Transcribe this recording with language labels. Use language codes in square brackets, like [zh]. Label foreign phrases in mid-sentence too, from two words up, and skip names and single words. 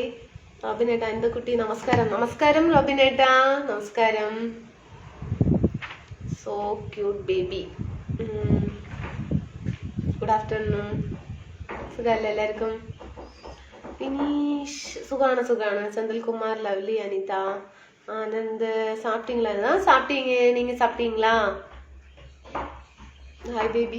[ml] റോബിനേട്ട എന്ത് കുട്ടി, നമസ്കാരം. നമസ്കാരം റോബിനേട്ട, നമസ്കാരം. [en] So cute baby. Good afternoon. [ml] സുഖമല്ലേ എല്ലാവർക്കും? വിനീഷ് സുഖാണ്. [ta] செந்தில்குமார், லவ்லி, அனிதா, ஆனந்த். சாப்பிட்டீங்களா? சாப்பிட்டீங்க. நீங்க சாப்பிட்டீங்களா? [en] Hi baby.